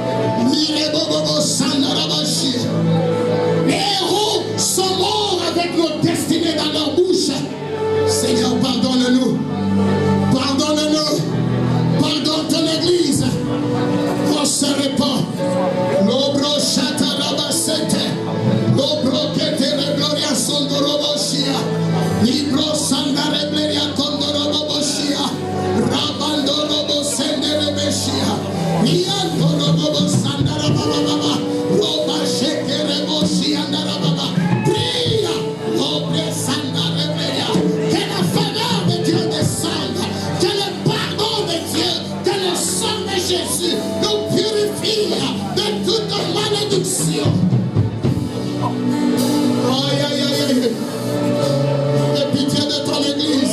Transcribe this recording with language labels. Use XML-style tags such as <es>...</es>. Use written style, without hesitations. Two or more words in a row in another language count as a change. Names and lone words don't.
<fr>Les héros sont morts avec nos destinées dans leur bouche. Seigneur, pardonne-nous. Pardonne-nous. Pardonne ton église. On se répand. L'obro chatarabasete. L'obro ketere gloria sondoroboshia. Libro sandarebleria kondoroboshia. Rabandorobo senderebeshia. Niantorobo sandarababa. Roba shekereboshia ndarababa. Pria. L'obre sandarebleria. Que la faveur de Dieu descende. Que le pardon de Dieu, que le sang de Jésus nous purifie de toute malédiction. Aïe, aïe, aïe, aïe. Aie pitié de ton église.</fr>